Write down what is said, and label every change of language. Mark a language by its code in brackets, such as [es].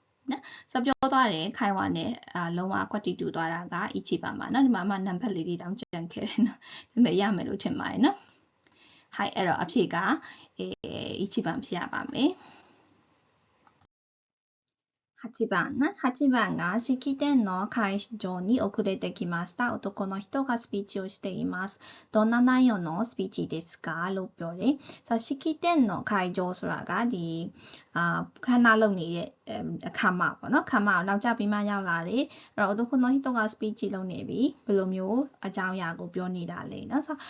[my] နော်စပြောသွားတယ်ခိုင်ဝါနဲ့လုံးဝကွက်တီတူသွားတာကအီချီပါမှာနော်ဒီမှာမှနံပါတ်လေးတွေတောင်းကြံခဲ့တယ်နော်ဒါပေမဲ့ရမယ်လို့ထင်ပါတယ်နော်ဟိုင်အဲ့တော့အဖြေကအီချီပန်ဖြစ်ရပါမယ်ဟ [ja] 8番ね。 8番が式典の会場に遅れてきました。男の人がスピーチをしています。どんな内容のスピーチですか [my] လို့ပြောတယ်။ [ja] 式典の会場 [my] ဆိုတာကဒီခန္ဓာလုံနေတဲ့အခမ်းအနားပေါ့နော်။ခမ်းအနားကိုနောက်ကျပြီးမှရောက်လာတယ်။အဲ့တော့ [ja] 男の人がスピーチ [my] လုပ်နေပြီဘယ်လိုမျိုးအကြောင်းအရာကိုပြောနေတာလဲเนาะ